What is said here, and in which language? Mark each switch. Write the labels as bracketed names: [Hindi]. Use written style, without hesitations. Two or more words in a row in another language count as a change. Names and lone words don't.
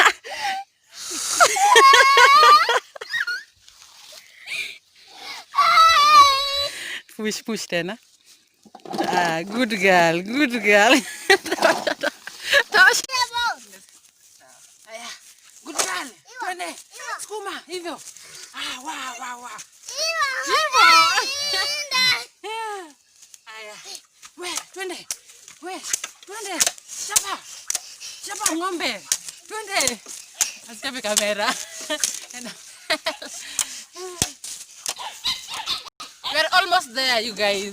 [Swahili] Push tena. [English] Ah, good girl, good girl. Aya, good girl. [Swahili] Twende. Sukuma hivyo. Ah, wow. Hivyo. Aya. Twende. Chapa ng'ombe. Twende. Asikape kamera. [English] We're almost there, you guys.